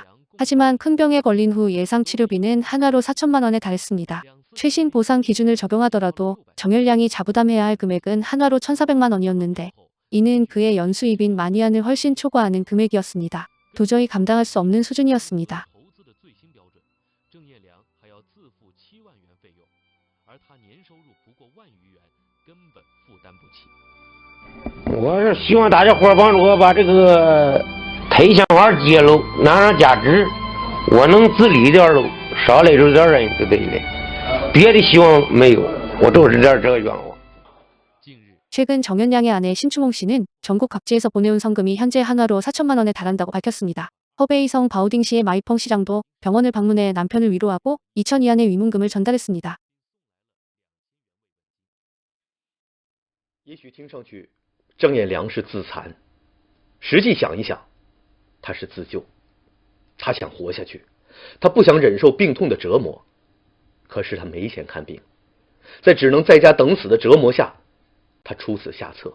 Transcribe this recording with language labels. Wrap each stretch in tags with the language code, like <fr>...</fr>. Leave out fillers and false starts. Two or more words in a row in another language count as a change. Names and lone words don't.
<ko>하지만 큰 병에 걸린 후 예상 치료비는 한화로 4천만 원에 달했습니다. 최신 보상 기준을 적용하더라도 정연량이 자부담해야 할 금액은 한화로 1,400만 원이었는데 이는 그의 연수입인 만위안을 훨씬 초과하는 금액이었습니다. 도저히 감당할 수 없는 수준이었습니다.</ko> <zh>我是希望大家伙帮助我把这个推箱花揭露，拿上价值，我能自理点喽，少累着点人就对了。别的希望没有，我就是这个愿望。</zh> <ko>최근 정연량의 아내 심충홍 씨는 전국 각지에서 보내온 성금이 현재 한화로 4천만 원에 달한다고 밝혔습니다. 허베이성 바오딩시의 마이펑 시장도 병원을 방문해 남편을 위로하고 2,000위안의 위문금을 전달했습니다.</ko> <zh>也许听上去郑彦良是自残，实际想一想，他是自救。他想活下去，他不想忍受病痛的折磨，可是他没钱看病，在只能在家等死的折磨下，他出此下策。</zh>